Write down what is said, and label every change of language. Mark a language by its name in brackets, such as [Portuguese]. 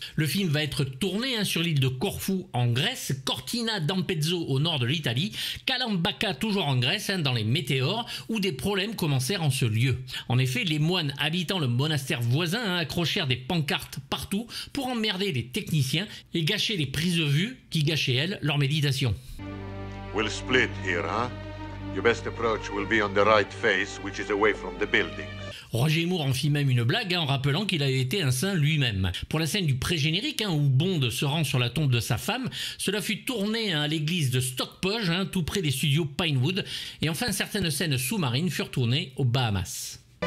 [French] Le film va être tourné sur l'île de Corfou en Grèce, Cortina d'Ampezzo au nord de l'Italie, Kalambaka toujours en Grèce, dans les météores, où des problèmes commencèrent en ce lieu. En effet, les moines habitant le monastère voisin accrochèrent des pancartes partout pour emmerder les techniciens et gâcher les prises de vue qui gâchaient elles leur méditation. [English] We'll split here, huh? Your best approach will be on the right face, which is away from the buildings. [French] Roger Moore en fit même une blague en rappelant qu'il avait été un saint lui-même. Pour la scène du pré-générique où Bond se rend sur la tombe de sa femme, cela fut tourné à l'église de Stockport, tout près des studios Pinewood. Et enfin, certaines scènes sous-marines furent tournées aux Bahamas.